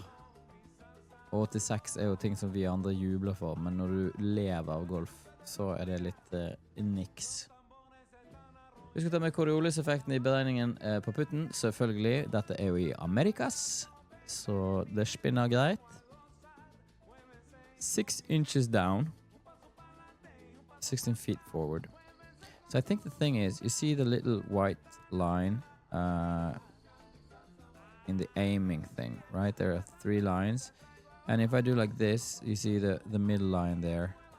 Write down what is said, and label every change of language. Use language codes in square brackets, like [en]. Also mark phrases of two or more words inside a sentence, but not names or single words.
[no] Og 86 er jo ting som vi andre jubler for, men når du lever av golf, så er det litt niks. Vi skal ta med Coriolis-effekten i beregningen på putten. Selvfølgelig, dette er jo i Amerikas. Så det spinner greit. 6 [en] inches down. 16 feet forward. So I think the thing is, you see the little white line in the aiming thing, right? There are 3 lines. And if I do like this, you see the middle line there.